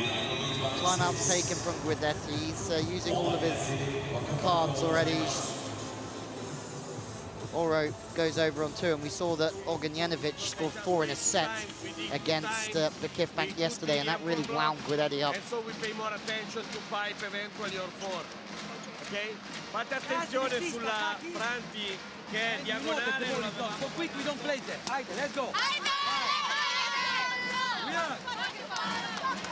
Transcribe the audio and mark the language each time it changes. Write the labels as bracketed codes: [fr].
[en] Timeout's taken from Guidetti. He's using all of his cards already. Oro goes over on two, and we saw that Ognjenovic scored 4 in a set against VakifBank yesterday, and that really wound Guidetti up. And so we pay more attention to 5 eventually or 4. Ok? [it] Fate attenzione sulla Franti che è diagonale. [en] So quick, we don't play there. Let's go. We are.